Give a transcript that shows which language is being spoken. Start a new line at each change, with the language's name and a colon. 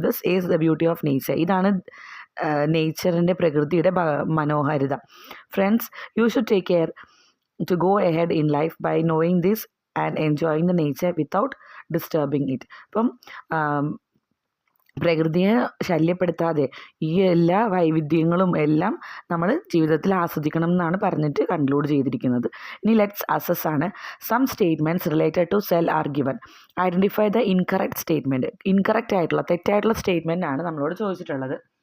English: This is the beauty of nature.
Malayalam: ഇതാണ് നേച്ചറിൻ്റെ, പ്രകൃതിയുടെ മനോഹാരിത.
English: Friends, you should take care to go ahead in life by knowing this and enjoying the nature without disturbing it.
Malayalam: അപ്പം പ്രകൃതിയെ ശല്യപ്പെടുത്താതെ ഈ എല്ലാ വൈവിധ്യങ്ങളും എല്ലാം നമ്മൾ ജീവിതത്തിൽ ആസ്വദിക്കണം എന്നാണ് പറഞ്ഞിട്ട് കൺക്ലൂഡ് ചെയ്തിരിക്കുന്നത്.
English: ഇനി let's assess ആണ്. Some statements related to cell are given. Identify the incorrect statement.
Malayalam: Incorrect ആയിട്ടുള്ള, തെറ്റായിട്ടുള്ള സ്റ്റേറ്റ്മെൻ്റ് ആണ് നമ്മളോട് ചോദിച്ചിട്ടുള്ളത്.